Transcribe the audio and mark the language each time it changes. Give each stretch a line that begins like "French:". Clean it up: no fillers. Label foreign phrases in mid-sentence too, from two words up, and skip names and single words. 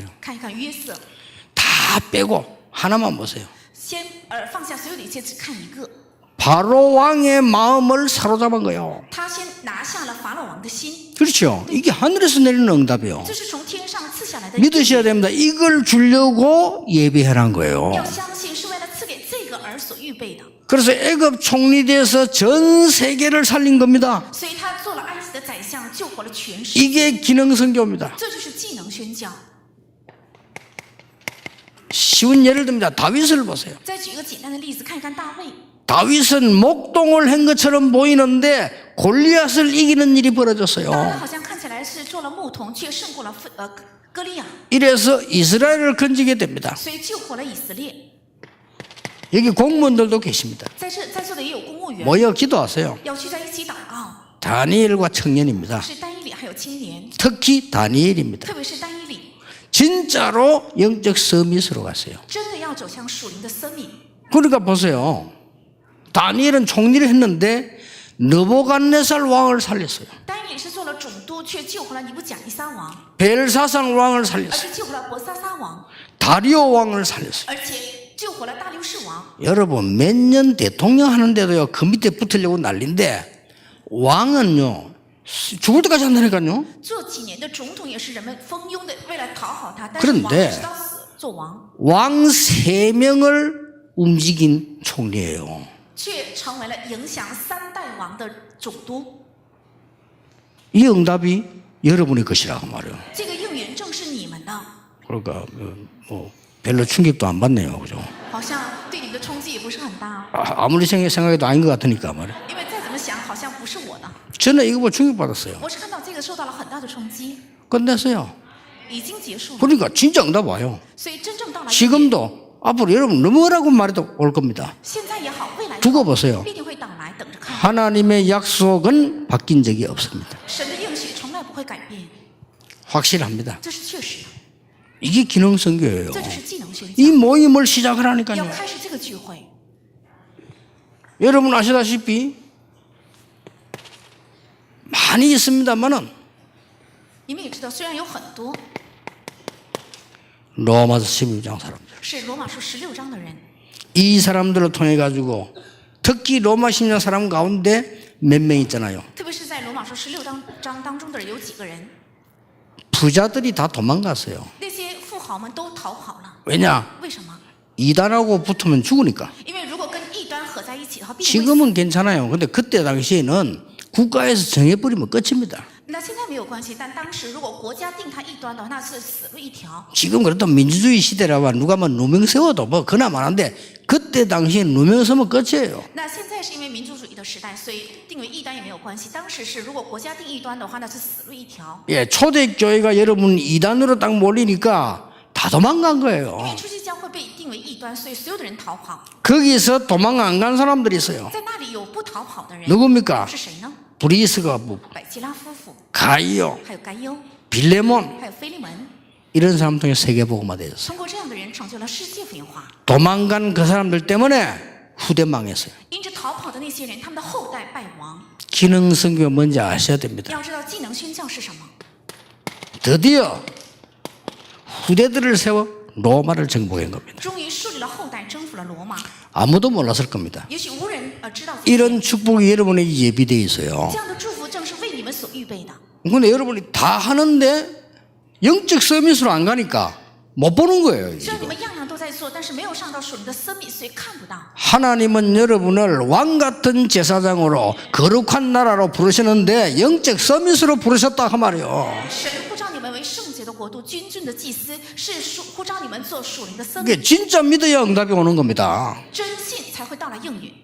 Chinese: 看一看约瑟，
Korean: 다 빼고 하나만 보세요.
Chinese: 先放下所有的一切，只看一个。
Korean: 바로 왕의 마음을 사로잡은 거예요.
Chinese: 他先拿下了法老王的心，
Korean: 그렇죠. 이게 하늘에서 내리는 응답이에요.
Chinese: 这是从天上赐下来的。
Korean: 믿으셔야 됩니다. 이걸 주려고 예배하는 거예요.
Chinese: 要相信是为了赐给这个而所预备的，
Korean: 그래서 애굽 총리돼서 전 세계를 살린 겁니다.
Chinese: 所以他做了埃及的宰相，救活了全世界。
Korean: 이게 기능 선교입니다.
Chinese: 这就是技能宣教。
Korean: 쉬운 예를 듭니다. 다윗을 보세요.
Chinese: 再举一个简单的例子，看一看大卫。
Korean: 다윗은 목동을 한 것처럼 보이는데 골리앗을 이기는 일이
Chinese: 大卫
Korean: 벌어졌어요.
Chinese: 好像看起来是做了牧童，却胜过了歌利亚，
Korean: 이래서 이스라엘을 건지게 됩니다.
Chinese: 所以救活了以色列。
Korean: 여기 공무원들도 계십니다.
Chinese: 在座的也有公务员，
Korean: 모여 기도하세요.
Chinese: 要聚在一起祷告。
Korean: 다니엘과 청년입니다.
Chinese: 是单一里还有青年，
Korean: 특히 다니엘입니다.
Chinese: 特别是单一里，
Korean: 진짜로 영적 서밋으로 갔어요.
Chinese: 真的要走向属灵的生命。
Korean: 그러니까 보세요. 다니엘은 총리를 했는데 느부갓네살 왕을 살렸어요.
Chinese: 单一里是做了总督，却救回了尼布甲尼撒王，
Korean: 벨사상 왕을
Chinese: 而
Korean: 살렸어요.
Chinese: 且救回了伯萨撒王，
Korean: 다리오 왕을 살렸어요.
Chinese: 而且救回了大流士王。
Korean: 여러분 몇 년 대통령 하는데도요 그 밑에 붙으려고 난리인데 왕은요 죽을 때까지 한다니까요.
Chinese: 做几年的总统也是人们蜂拥的为了讨好他，但
Korean: 그런데
Chinese: 是王直到死做王，
Korean: 왕 3명을 움직인 총리예요.
Chinese: 却成为了影响3代王的总督。
Korean: 이 응답이 여러분의 것이라고 말이에요.
Chinese: 这个应允正是你们的，
Korean: 그러니까 뭐 별로 충격도 안 받네요, 그죠?
Chinese: 好像对你们的冲击也不是很大，
Korean: 아무리 생각해도 아닌 것 같으니까 말이에요.
Chinese: 因为再怎么想，好像不是我的。
Korean: 저는 이거 보고 충격받았어요.
Chinese: 我是看到这个受到了很大的冲击，
Korean: 끝냈어요.
Chinese: 已经结束了，
Korean: 그러니까 진짜 응답 와요.
Chinese: 所以真正到了应允
Korean: 지금도 앞으로 여러분 뭐라고 말해도 올 겁니다.
Chinese: 现在也好，未来也
Korean: 두고
Chinese: 好
Korean: 보세요.
Chinese: 必定会到来，等着看。
Korean: 하나님의 약속은 바뀐 적이 없습니다.
Chinese: 神的应许从来不会改变，
Korean: 확실합니다.
Chinese: 这是确实的，
Korean: 이게 기능선교예요.
Chinese: 这就是技能宣教。
Korean: 이 모임을
Chinese: 要
Korean: 시작하라니까요.
Chinese: 开始这个聚会，
Korean: 여러분 아시다시피 많이 있습니다만은
Chinese: 你们也知道，虽然有很多
Korean: 로마서 16장 사람들.
Chinese: 是罗马书16章的人，
Korean: 이 사람들을 통해 가지고 특히 로마 16장 사람 가운데 몇 명 있잖아요.
Chinese: 特别是在罗马书16章当中的人有几个人，
Korean: 부자들이 다 도망갔어요.
Chinese: 那些富豪们都逃跑了。
Korean: 왜냐?
Chinese: 为什么？
Korean: 이단하고 붙으면 죽으니까.
Chinese: 因为如果跟异端合在一起的话，必定会死。
Korean: 지금은 괜찮아요. 근데 그때 당시에는 국가에서 정해버리면 끝입니다.
Chinese: 那现在没有关系，但当时如果国家定他异端的话，那是死路一条。
Korean: 지금 그래도 민주주의 시대라고 누가 뭐 누명 세워도 뭐 그나마한데 그때 당시에 누명 세우면 끝이에요.
Chinese: 那现在是因为民主主义的时代，所以定为异端也没有关系。当时是如果国家定异端的话，那是死路一条。
Korean: 예, 초대교회가 여러분 이단으로 딱 몰리니까 다 도망간
Chinese: 因
Korean: 거예요.
Chinese: 为初期教会被定为异端，所以所有的人逃跑。
Korean: 거기서 도망 안 간 사람들이 있어요.
Chinese: 在那里有不逃跑的人，
Korean: 누굽니까?
Chinese: 是谁呢？
Korean: 브리스가 부부,
Chinese: 百基拉夫妇，
Korean: 가이오,
Chinese: 还有该优，
Korean: 빌레몬
Chinese: 还有菲利门。
Korean: 이런 사람 통해 세계복음화 되었어요.
Chinese: 通过这样的人，成就了世界福音化。
Korean: 도망간 그 사람들 때문에 후대 망했어요.
Chinese: 因着逃跑的那些人，他们的后代败亡。
Korean: 기능선교가 뭔지 아셔야 됩니다.
Chinese: 要知道技能宣教是什么。
Korean: 드디어 후대들을 세워 로마를 정복한 겁니다.
Chinese: 终于树立了后代，征服了罗马。
Korean: 아무도 몰랐을 겁니다.
Chinese: 也许无人知道这些
Korean: 이런 축복이 여러분에게 예비되어 있어요.
Chinese: 这样的祝福正是为你们所预备的。
Korean: 근데 여러분이 다 하는데 영적 서밋으로 안 가니까 못 보는 거예요.
Chinese: 虽然你们样样都在做，但是没有上到属灵的生命，所以看不到。
Korean: 하나님은 여러분을 왕 같은 제사장으로 거룩한 나라로 부르시는데 영적 서밋으로 부르셨다 그 말이에요.
Chinese: 神呼召你们为圣洁的国度，君尊的祭司，是呼召你们做属灵的生命。
Korean: 이게 진짜 믿어야 응답이 오는 겁니다.
Chinese: 真信才会到来应允。